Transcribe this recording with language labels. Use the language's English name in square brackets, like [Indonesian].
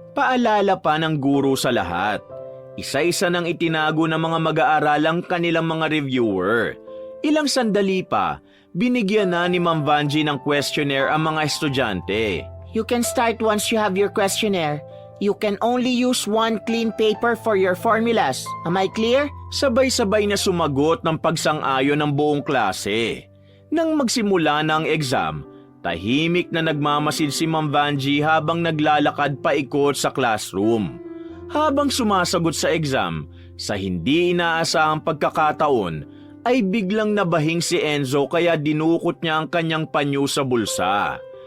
[Filipino] Paalala pa ng guro sa lahat. Isa-isa nang itinago ng mga mag-aaral ang kanilang mga reviewer. Ilang sandali pa, binigyan na ni Ma'am Vanjie ng questionnaire ang mga estudyante. [English] You can start once you have your questionnaire. You can only use one clean paper for your formulas. Am I clear? [Filipino] Sabay-sabay na sumagot ng pagsang-ayon ng buong klase. Nang magsimula na ang exam, tahimik na nagmamasid si Ma'am Vanjie habang naglalakad paikot sa classroom. Habang sumasagot sa exam, sa hindi inaasahang pagkakataon, ay biglang nabahing si Enzo kaya dinukot niya ang kanyang panyo sa bulsa.